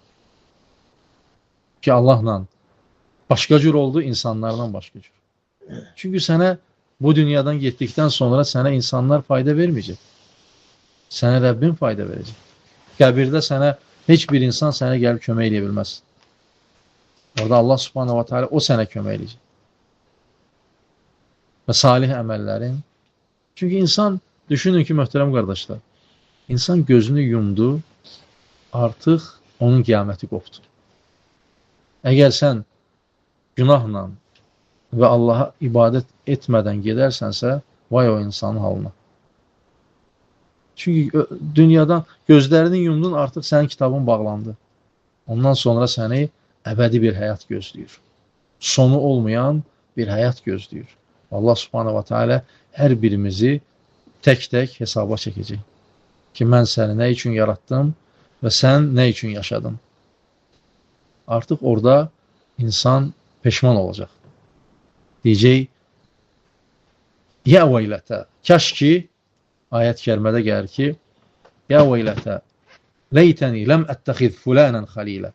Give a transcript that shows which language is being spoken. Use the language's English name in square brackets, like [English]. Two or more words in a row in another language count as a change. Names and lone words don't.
[Azerbaijani] Ki Allahla başqa cür oldu, insanlardan başqa cür. Çünki sənə bu dünyadan getdikdən sonra sənə insanlar fayda verməyəcək. Sənə Rəbbin fayda verəcək. Qəbirdə sənə heç bir insan sənə gəlib kömək edə bilməz. Orada [Arabic] الله سبحانه وتعالى [Azerbaijani] o sənə kömək edəcək. Və salih əməllərin. Çünki insan, düşünün ki, möhtərəm qardaşlar, insan gözünü yumdu, artıq onun qiyaməti qopdu. Əgər sən günahla və Allaha ibadət etmədən gedərsənsə, vay o insanın halına. Çünki dünyadan gözlərini yumdun, artıq sənin kitabın bağlandı. Ondan sonra səni əbədi bir həyat gözləyir. Sonu olmayan bir həyat gözləyir. [Arabic] الله سبحانه وتعالى [Azerbaijani] hər birimizi tək-tək hesaba çəkəcək. Ki, mən səni nə üçün yaratdım və sən nə üçün yaşadın? Artıq orada insan peşman olacaq. Deyəcək, [Arabic] يا ويلتى, [Azerbaijani] kaş ki, ayət-i kərimədə gəlir ki, [Arabic] يا ويلتى ليتني لم أتخذ فلانا خليلا.